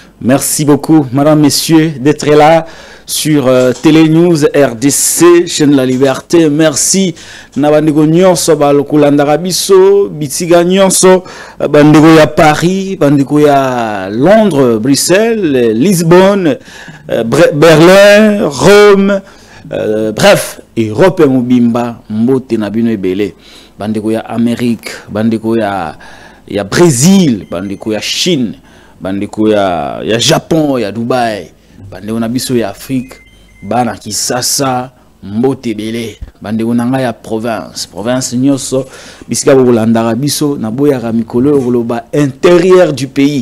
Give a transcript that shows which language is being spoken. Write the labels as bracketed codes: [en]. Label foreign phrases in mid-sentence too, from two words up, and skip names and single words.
[fr] Merci beaucoup, madame, messieurs, d'être là sur Télé News RDC, chaîne La Liberté. Merci. [ln] Nabandego nyonso balokulanda biso, bitiga nyonso, bandego ya Paris, bandego ya Londres, Bruxelles, Lisbonne, Berlin, Rome, bref, Europe mobimba, mbote na bino ebele. Bandego ya Amérique, bandego ya Brésil, bandeko ya Chine, bandeko ya Japon, ya Dubai, bandeko na biso ya Afrique, bana Kisasa, mbote bele, bandeko nanga ya province nyonso, bisika bolandaka biso na boya ka mikolo koloba [fr] intérieur du pays.